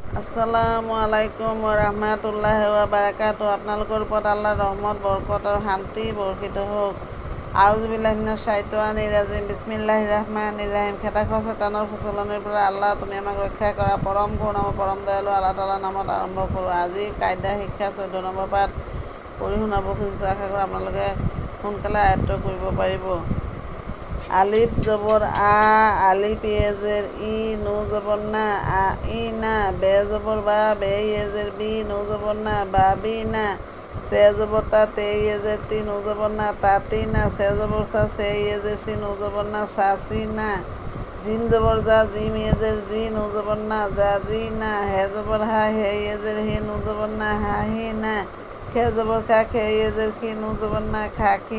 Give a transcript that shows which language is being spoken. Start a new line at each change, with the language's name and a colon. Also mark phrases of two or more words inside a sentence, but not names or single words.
Arabic: السلام عليكم ورحمة الله وبركاته.
Assamese: আপোনালোকৰ ওপৰত আল্লাহৰ ৰহমত বৰকত আৰু শান্তি বৰ্ষিত হওক।
Arabic: أعوذ بالله من الشيطان الرجيم. بسم الله الرحمن الرحيم.
Assamese: খেদাখোৱা শয়তানৰ প্ৰচলনৰ পৰা আল্লাহ তুমি আমাক ৰক্ষা কৰা। পৰম কৰুণাময় পৰম দয়ালু আল্লাহ তাআলাৰ নামত আৰম্ভ কৰোঁ। আজি কায়দা শিক্ষা 14 নম্বৰ পাঠ পঢ়ি শুনাব খুজিছোঁ। আশা কৰোঁ আপোনালোকে সোনকালে আয়ত্ত কৰিব পাৰিব। আলিফ জবর আ, আলিফ ইয়েজের ই, নু জবর না, আ ই না, বে জবর বা, বে ইয়েজের বি, নু জবর না, বা বি না, তে জবর তা, তে ইয়েজের তি, নু জবর না, তা তি না, সে জবর সা, সে ইয়েজের সি, নু জবর না, সা সি না, জিম জবর যা, জিম ইয়েজের জি, নু জবর না, যা জি না, হে জবর হা, হে ইয়েজের হি, নু জবর না, হা হি না, খে জবর খা, খে ইয়েজের খি, নু জবর না, খা খি